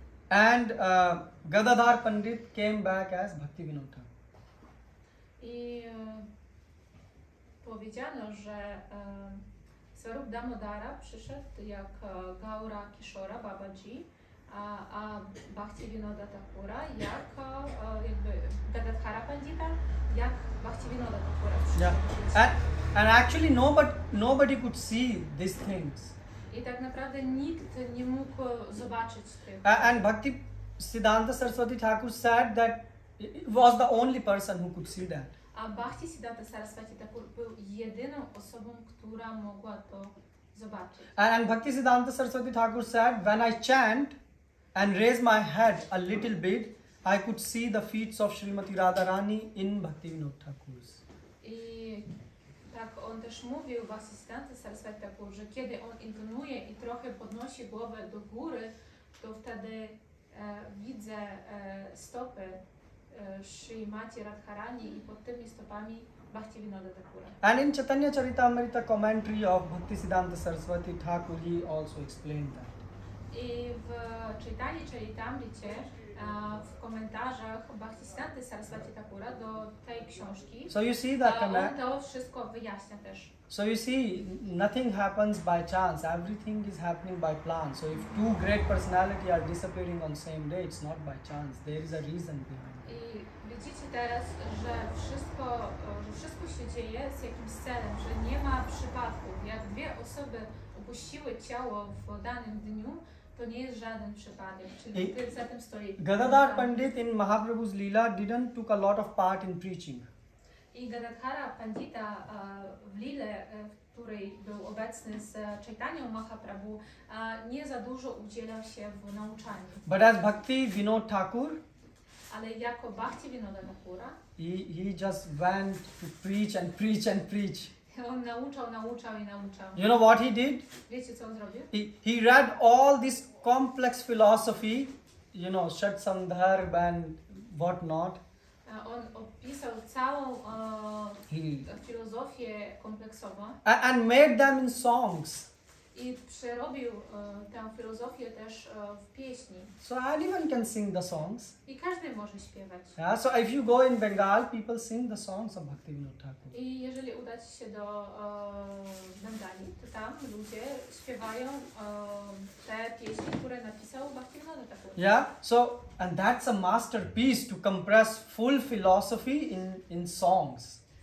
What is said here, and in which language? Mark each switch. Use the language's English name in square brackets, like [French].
[English] And Gadadhara Pandit came back as Bhaktivinoda. [Polish] I powiedziano, że Swarup Damodara przyszedł jak Gaura Kishora Babaji, a Bhaktivinoda Thakura jak jakby Gadadhara Pandita, jak Bhaktivinoda Thakura [English] Yeah, [Polish] przyszedł. [English] and actually nobody could see these things. [Polish] I tak naprawdę nikt nie mógł zobaczyć tych. [English] And Bhaktisiddhanta Saraswati Thakur said that it was the only person who could see that. [Polish] A Bhaktisiddhanta Saraswati Thakur był jedyną osobą, która mogła to zobaczyć. [English] And Bhaktisiddhanta Saraswati Thakur said, when I chant and raise my head a little bit, I could see the feet of Srimati Radharani in Bhaktivinoda Thakur's. [Polish] I tak on też mówił, Bhaktisiddhanta Saraswati Thakur, że kiedy on intonuje i trochę podnosi głowę do góry, to wtedy widzę stopy Srimati Radharani i pod tymi stopami Bhaktivinoda Thakura. [English] And in Chaitanya Charitamrita commentary of Bhaktisiddhanta Saraswati Thakur, he also explained that. [Polish] I w Chaitanya Charitamrite w komentarzach Bhaktisiddhanta Saraswati Thakura do tej książki [English] So you see that [Polish] on to wszystko wyjaśnia też. [English] So you see, nothing happens by chance. Everything is happening by plan. So if two great personalities are disappearing on same day, it's not by chance. There is a reason behind it. [Polish] I widzicie teraz, że wszystko się dzieje z jakimś celem, że nie ma przypadków. Jak dwie osoby opuściły ciało w danym dniu, to nie jest żaden przypadek, czyli za tym stoi. [English] Gadadhara Pandit in Mahaprabhu's Leela didn't took a lot of part in preaching. [Polish] I Gadadhara Pandita w Lile, w której był obecny z Chaitanyą Mahaprabhu, nie za dużo udzielał się w nauczaniu. [English] But as Bhaktivinoda Thakur, [Polish] Ale jako Bhaktivinoda Thakura, [English] he just went to preach and preach and preach. [Polish] on nauczał. [English] You know what he did? [Polish] Wiecie, co on zrobił? [English] He read all this complex philosophy, Shat Sandharb and what not. [Polish] On opisał całą filozofię kompleksową [English] And made them in songs. [Polish] i przerobił tę filozofię też w pieśni. [English] So anyone can sing the songs. [Polish] I każdy może śpiewać. [English] Yeah, so if you go in Bengal, people sing the songs of Bhaktivinoda Thakur. [Polish] I jeżeli udać się do Bengali, to tam ludzie śpiewają te pieśni, które napisał Bhaktivinoda Thakur. [English] Yeah, and that's a masterpiece to compress full philosophy in songs.